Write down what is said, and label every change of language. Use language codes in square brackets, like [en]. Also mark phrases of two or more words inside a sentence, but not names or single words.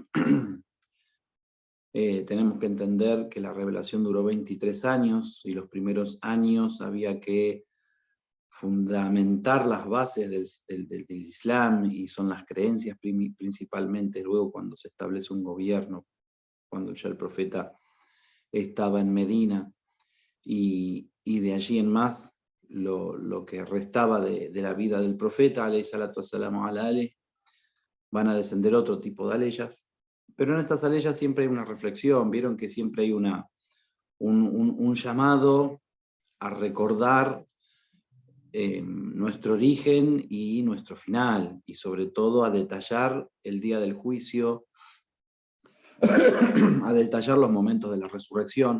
[es] Tenemos que entender que la revelación duró 23 años y los primeros años había que fundamentar las bases del Islam, y son las creencias principalmente. Luego, cuando se establece un gobierno, cuando ya el profeta estaba en Medina, y de allí en más lo que restaba de la vida del profeta, [ar] عليه الصلاة والسلام على آله, [es] van a descender otro tipo de aleyas. Pero en estas aleyas siempre hay una reflexión, vieron que siempre hay un llamado a recordar nuestro origen y nuestro final, y sobre todo a detallar el día del juicio, a detallar los momentos de la resurrección.